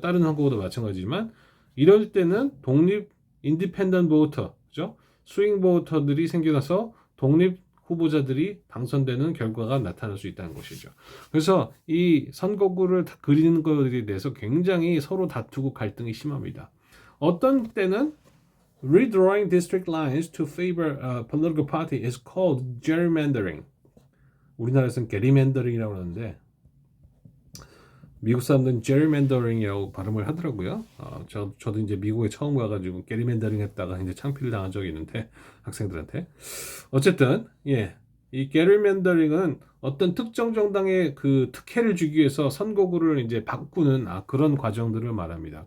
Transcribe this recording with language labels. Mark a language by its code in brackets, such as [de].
[ko] 다른 선거구도 마찬가지지만, 이럴 때는 독립 independent voter, 그죠? 스윙 보터들이 생겨나서 독립 후보자들이 당선되는 결과가 나타날 수 있다는 것이죠. 그래서 이 선거구를 그리는 것에 대해서 굉장히 서로 다투고 갈등이 심합니다. 어떤 때는 [en] redrawing district lines to favor a political party is called gerrymandering. [ko] 우리나라에서는 gerrymandering이라고 하는데 미국 사람들은 gerrymandering이라고 발음을 하더라고요. 저도 이제 미국에 처음 가가지고 gerrymandering 했다가 이제 창피를 당한 적이 있는데, 학생들한테. 어쨌든 이 gerrymandering은 어떤 특정 정당의 그 특혜를 주기 위해서 선거구를 이제 바꾸는 그런 과정들을 말합니다.